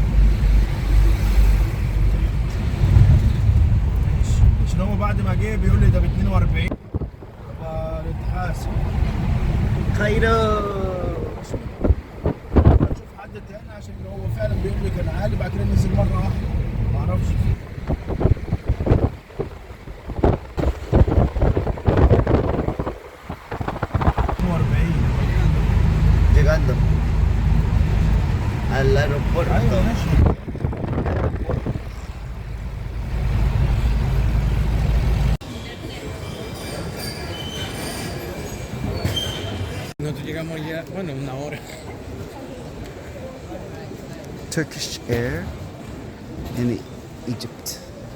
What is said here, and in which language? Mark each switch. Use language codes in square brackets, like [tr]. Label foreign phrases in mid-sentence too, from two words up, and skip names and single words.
[ar] عشان هو بعد ما جه بيقول لي ده ب 42 فنتحاسب. Cairo. اشوف حد تاني عشان هو فعلا بيقول لي كان عالي بعد كده نزل مره واحده ما اعرفش. [es] Llegando al aeropuerto. [ar] ايوه ماشي. [es] Nosotros llegamos ya, bueno, una hora. [en] Turkish Air in Egypt.